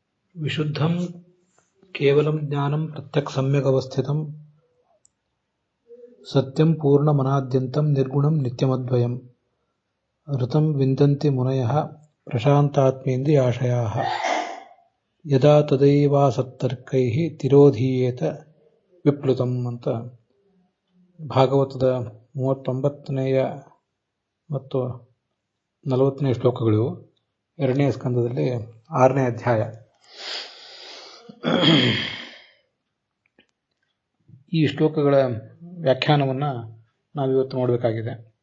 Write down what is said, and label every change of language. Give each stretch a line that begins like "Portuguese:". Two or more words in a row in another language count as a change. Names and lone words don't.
Sanskrit: विशुद्धं केवलं ज्ञानं प्रत्यक्सम्यगवस्थितं सत्यं पूर्णमनाद्यन्तं निर्गुणं नित्यमद्वयम् ऋतं विन्दन्ति मुनयः प्रशान्तात्मेन्द्रियाशयाः यदा तदैवासತ್ತर्कैः ತಿರೋಧೀಯೇತ ವಿಪ್ಲುತಂ
Kannada: ಅಂತ ಭಾಗವತದ 39ನೆಯ ಮತ್ತು 40ನೇ ಶ್ಲೋಕಗಳು ಎರಡನೇ ಸ್ಕಂದದಲ್ಲಿ 6ನೇ ಅಧ್ಯಾಯ. ಈ ಶ್ಲೋಕಗಳ ವ್ಯಾಖ್ಯಾನವನ್ನು ನಾವಿವತ್ತು ನೋಡಬೇಕಾಗಿದೆ.